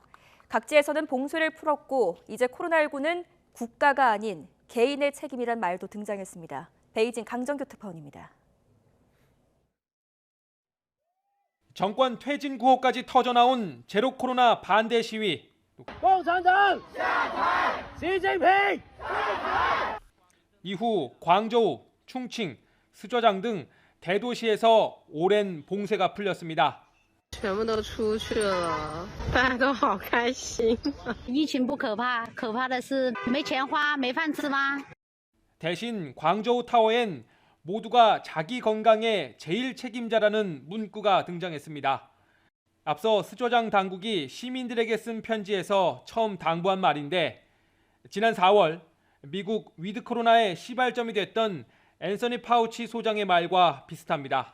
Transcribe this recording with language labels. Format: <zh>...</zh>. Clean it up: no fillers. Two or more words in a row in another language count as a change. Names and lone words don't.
<ko>각지에서는 봉쇄를 풀었고 이제 코로나19는 국가가 아닌 개인의 책임이란 말도 등장했습니다. 베이징 강정규 특파원입니다. 정권 퇴진 구호까지 터져나온 제로 코로나 반대 시위.</ko> <zh>共产党下台!</zh> <ko>시진핑! 이후 광저우, 충칭, 스저장 등 대도시에서 오랜 봉쇄가 풀렸습니다.</ko> <zh>全部都出去了，大家都好开心。疫情不可怕，可怕的是没钱花，没饭吃吗？</zh> <ko>대신 광저우 타워엔 모두가 자기 건강에 제일 책임자라는 문구가 등장했습니다. 앞서 스저장 당국이 시민들에게 쓴 편지에서 처음 당부한 말인데 지난 4월 미국 위드 코로나의 시발점이 됐던 앤서니 파우치 소장의 말과 비슷합니다.</ko>